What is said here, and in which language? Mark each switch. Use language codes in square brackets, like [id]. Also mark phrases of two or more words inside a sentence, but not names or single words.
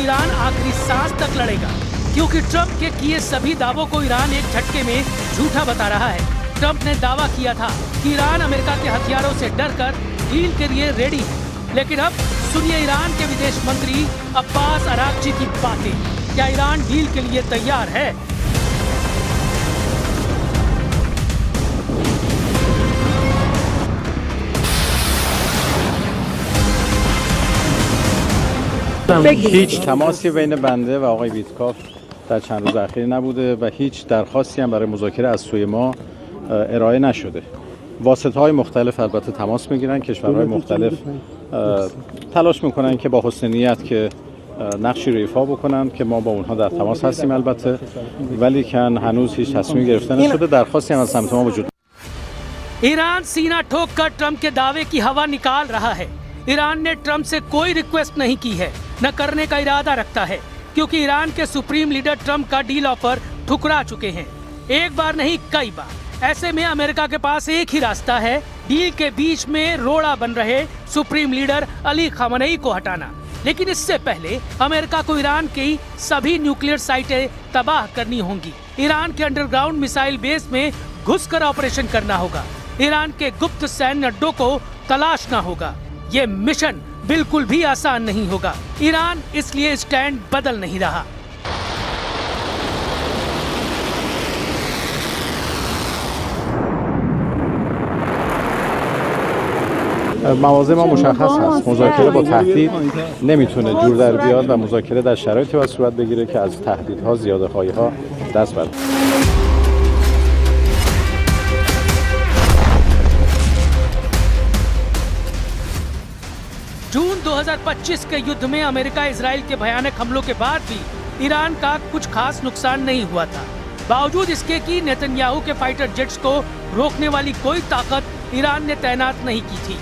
[hi] ईरान आखिरी सांस तक लड़ेगा, क्योंकि ट्रंप के किए सभी दावों को ईरान एक झटके में झूठा बता रहा है। ट्रंप ने दावा किया था कि ईरान अमेरिका के हथियारों से डरकर डील के लिए रेडी है, लेकिन अब सुनिए ईरान के विदेश मंत्री अब्बास अरागची की बातें। क्या ईरान डील के लिए तैयार है? [fa] هیچ تماسی بین بنده و آقای ویتکاف در چند روز اخیر نبوده و هیچ درخواستی هم برای مذاکره از سوی ما ارائه نشده. واسطه‌های مختلف البته تماس میگیرن، کشورهای مختلف تلاش میکنن که با حسن نیت که نقشی رو ایفا بکنن که ما با اونها در تماس هستیم البته، ولی کن هنوز هیچ تصمیمی گرفته نشده. درخواستی هم از سمت ما وجود [hi] ईरान सीना ठोक कर ट्रंप के दावे की हवा निकाल रहा है। ईरान ने ट्रंप से कोई रिक्वेस्ट नहीं की है, न करने का इरादा रखता है, क्योंकि ईरान के [en] supreme leader [hi] ट्रंप का [en] deal offer [hi] ठुकरा चुके हैं, एक बार नहीं कई बार। ऐसे में अमेरिका के पास एक ही रास्ता है, डील के बीच में रोड़ा बन रहे [en] supreme leader [hi] अली खामनेई को हटाना। लेकिन इससे पहले अमेरिका को ईरान की सभी [en] nuclear sites [hi] तबाह करनी होंगी। ईरान के [en] underground missile base [hi] में घुसकर ऑपरेशन करना होगा। ईरान के गुप्त सैन्य अड्डों को तलाशना होगा। ये मिशन बिल्कुल भी आसान नहीं होगा। ईरान इसलिए स्टैंड बदल नहीं रहा। [fa] مواضع ما مشخص هست. مذاکره با تهدید نمیتونه جور در بیاد و مذاکره در شرایطی باید صورت بگیره که از تهدیدها، زیاده‌خواهی‌ها دست برداره. [hi] जून 2025 के युद्ध में अमेरिका इजराइल के भयानक हमलों के बाद भी ईरान का कुछ खास नुकसान नहीं हुआ था। बावजूद इसके कि नेतन्याहू के [en] fighter jets [hi] को रोकने वाली कोई ताकत ईरान ने तैनात नहीं की थी।